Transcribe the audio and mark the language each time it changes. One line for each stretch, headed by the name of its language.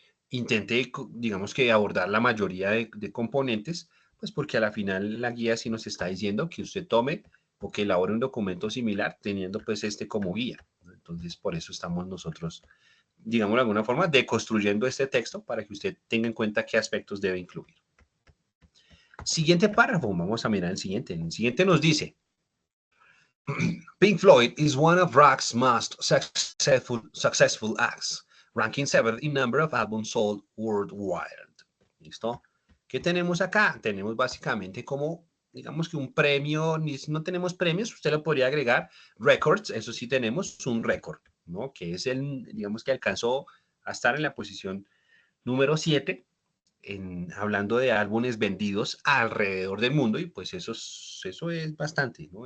Spanish: Intente, digamos que abordar la mayoría de componentes, pues porque a la final la guía sí nos está diciendo que usted tome o que elabore un documento similar teniendo pues este como guía. ¿No? Entonces, por eso estamos nosotros, digamos de alguna forma, deconstruyendo este texto para que usted tenga en cuenta qué aspectos debe incluir. Siguiente párrafo, vamos a mirar el siguiente. El siguiente nos dice,
English: Pink Floyd is one of rock's most successful acts, ranking seventh in number of albums sold worldwide.
Spanish: ¿Listo? ¿Qué tenemos acá? Tenemos básicamente como, digamos que un premio, no tenemos premios, usted le podría agregar records, eso sí tenemos un récord, ¿no? Que es el, digamos que alcanzó a estar en la posición número 7 hablando de álbumes vendidos alrededor del mundo y pues eso es bastante, ¿no?